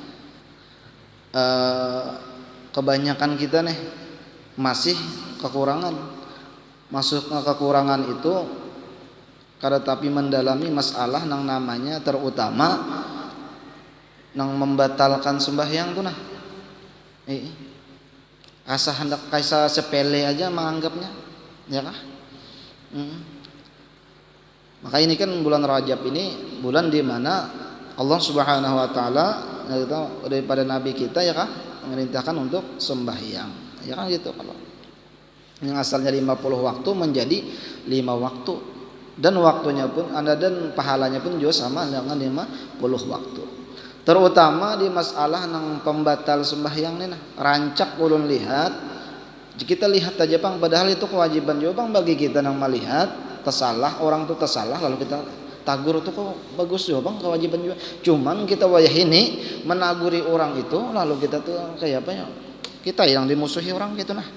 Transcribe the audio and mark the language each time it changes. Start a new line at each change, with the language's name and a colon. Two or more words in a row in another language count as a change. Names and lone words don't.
Banjar: kebanyakan kita nih masih kekurangan, masuk kekurangan itu kada tapi mendalami masalah nang namanya terutama nang membatalkan sembahyang tuh nah asa hendak kaisa sepele aja menganggapnya ya kah.
Indonesian: Maka ini kan bulan Rajab ini bulan di mana Allah
Arabic: سبحانه وتعالى
Indonesian: daripada nabi kita ya kan memerintahkan untuk sembahyang ya kan gitu, kalau yang asalnya 50 waktu menjadi 5 waktu, dan waktunya pun ada dan pahalanya pun juga sama dengan 50 waktu.
Banjar: Terutama di masalah nang pembatal sembahyang nih nah, rancak ulun lihat, kita lihat aja bang, padahal itu kewajiban juga bang bagi kita nang melihat tersalah, orang tuh tersalah lalu kita tagur itu kok bagus juga bang, kewajiban juga. Cuman kita wayah ini menaguri orang itu lalu kita tuh kayak apa ya, kita yang dimusuhi orang gitu nah.